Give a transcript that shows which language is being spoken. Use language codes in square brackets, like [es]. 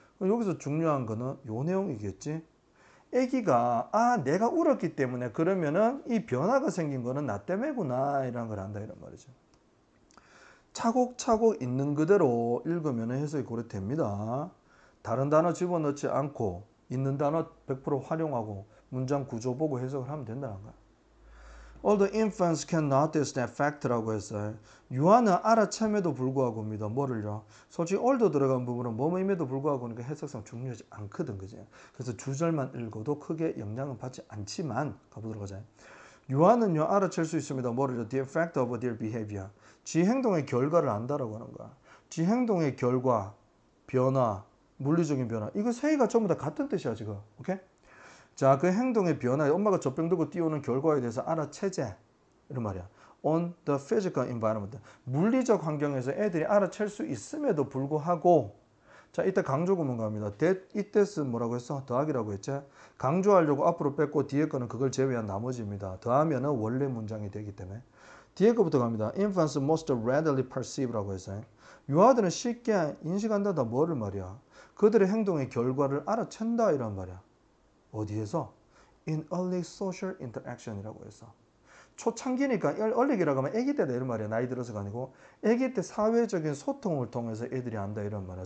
[ko] 여기서 중요한 거는 요 내용이겠지. 애기가 내가 울었기 때문에 그러면은 이 변화가 생긴 거는 나 때문이구나 이런 걸 안다 이런 말이죠. 차곡차곡 있는 그대로 읽으면 해석이 고려 됩니다. 다른 단어 집어넣지 않고 있는 단어 100% 활용하고 문장 구조 보고 해석을 하면 된다는 거야. [en] All the infants can notice that fact [ko] 라고 했어요. 유아는 알아챈에도 불구하고입니다. 뭐를요? 솔직히 all도 들어간 부분은 뭐뭐임에도 불구하고 그러니까 해석상 중요하지 않거든. 그지? 그래서 주절만 읽어도 크게 영향은 받지 않지만 가보도록 하자. 유아는요 알아챌 수 있습니다. 뭐를요? [en] The effect of their behavior. [ko] 지 행동의 결과를 안다라고 하는 거야. 지 행동의 결과, 변화, 물리적인 변화. 이거 세 개가 전부 다 같은 뜻이야 지금. 오케이? 자, 그 행동의 변화에 엄마가 젖병 들고 뛰어오는 결과에 대해서 알아채재 이런 말이야. [en] On the physical environment. [ko] 물리적 환경에서 애들이 알아챌 수 있음에도 불구하고 자, 이때 강조 구문 갑니다. that, 이때는 뭐라고 했어? 더하기라고 했지? 강조하려고 앞으로 뺐고 뒤에 거는 그걸 제외한 나머지입니다. 더하면은 원래 문장이 되기 때문에 뒤에 거부터 갑니다. [en] Infants most readily perceive [ko] 라고 했어요. 유아들은 쉽게 인식한다다 뭐를 말이야? 그들의 행동의 결과를 알아챈다 이란 말이야. 어디에서? [en] In early social interaction [ko] 이라고 해서 초창기니까 early라고 하면 아기 때다 이런 말이야. 나이 들어서가 아니고 아기 때 사회적인 소통을 통해서 애들이 안다 이런 말이야.